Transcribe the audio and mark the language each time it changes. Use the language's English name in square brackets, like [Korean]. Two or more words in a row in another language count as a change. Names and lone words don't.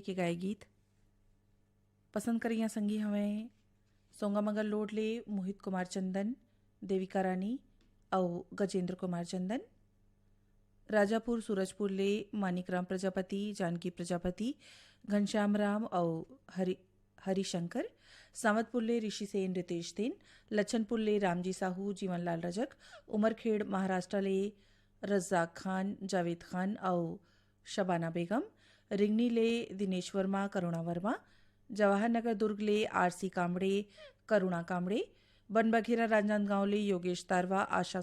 [Chhattisgarhi] के गाय गीत पसंद करिया संगी हमें सोंगामंगल लोडले मोहित कुमार चंदन देविका रानी और गजेंद्र कुमार चंदन राजापुर सूरजपुर ले मानिकराम प्रजापति जानकी प्रजापति घनश्याम राम और हरिशंकर सावतपुर ले ऋषि सेन रितेश सेन लच्छनपुर ले रामजी साहू जीवनलाल रजक उमरखेड़ महाराष्ट्र ले रज्जाक खान जावेद खान और शबाना बेगम रिंगनी ले दिनेश वर्मा करुणा वर्मा जवाहर नगर दुर्ग ले आरसी कामड़े करुणा कामड़े बनबघेरा राजनांदगांव ले योगेश तारवा आशा